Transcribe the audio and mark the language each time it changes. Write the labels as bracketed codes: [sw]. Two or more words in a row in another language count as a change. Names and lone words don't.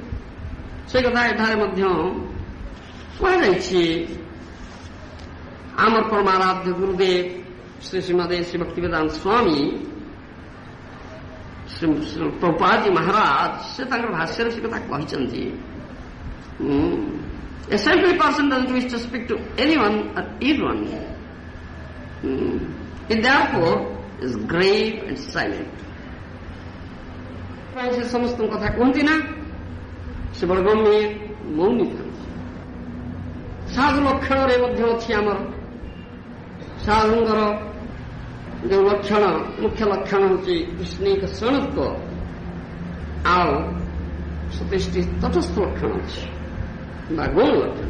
[or] ସେ କଥା ଏଠାରେ ମଧ୍ୟ କୁହାଯାଇଛି। ଆମର ପରମାରାଧ୍ୟ ଗୁରୁଦେବ ଶ୍ରୀ ଶ୍ରୀମଦେ ଶ୍ରୀ ଭକ୍ତିବେଦାନ୍ତ ସ୍ୱାମୀ ଶ୍ରୀ ପ୍ରଭୁପାଦଜୀ ମହାରାଜ ସେ ତାଙ୍କର ଭାଷ୍ୟରେ ସେ କଥା କହିଛନ୍ତି। [en] A simple person doesn't wish to speak to anyone or everyone. He therefore is grave and silent. [or] ସେ ସମସ୍ତଙ୍କ କଥା କୁହନ୍ତି ନା, ସେ ବଡ଼ ଗମ୍ଭୀର ମୌନୀ ଥାନ୍ତି। ସାଧୁ ଲକ୍ଷଣରେ ମଧ୍ୟ ଅଛି ଆମର ସାଧୁଙ୍କର ଯେଉଁ ଲକ୍ଷଣ, ମୁଖ୍ୟ ଲକ୍ଷଣ ହେଉଛି କୃଷ୍ଣିକ ଶରଣତ୍ୱ, ଆଉ 27ଟି ତଟସ୍ଥ ଲକ୍ଷଣ ଅଛି ବା ଗୌଣ ଲକ୍ଷଣ।